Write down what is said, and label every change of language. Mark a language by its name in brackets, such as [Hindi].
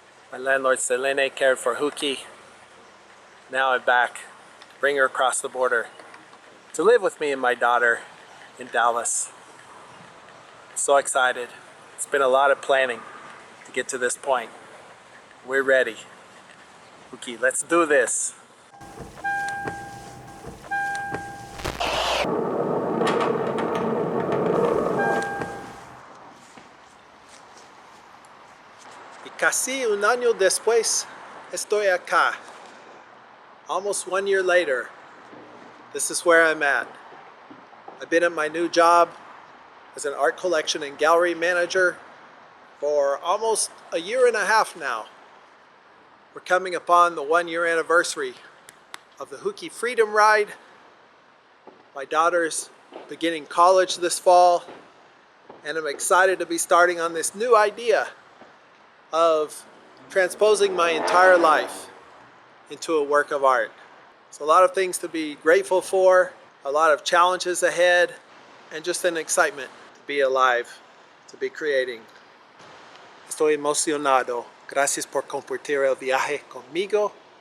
[English] My landlord Selene cared for Juqui. Now I'm back. Bring her across the border to live with me and my daughter in Dallas. So excited. It's been a lot of planning to get to this point. We're ready. Juqui, let's do this. [Spanish] Y casi un año después, estoy acá. [English] Almost 1 year later, this is where I'm at. I've been at my new job as an art collection and gallery manager for almost 1.5 years now. We're coming upon the 1 year anniversary of the Juqui Freedom Ride. My daughter's beginning college this fall, and I'm excited to be starting on this new idea of transposing my entire life into a work of art. It's a lot of things to be grateful for, a lot of challenges ahead, and just an excitement to be alive, to be creating. [Spanish] Estoy emocionado. Gracias por compartir el viaje conmigo.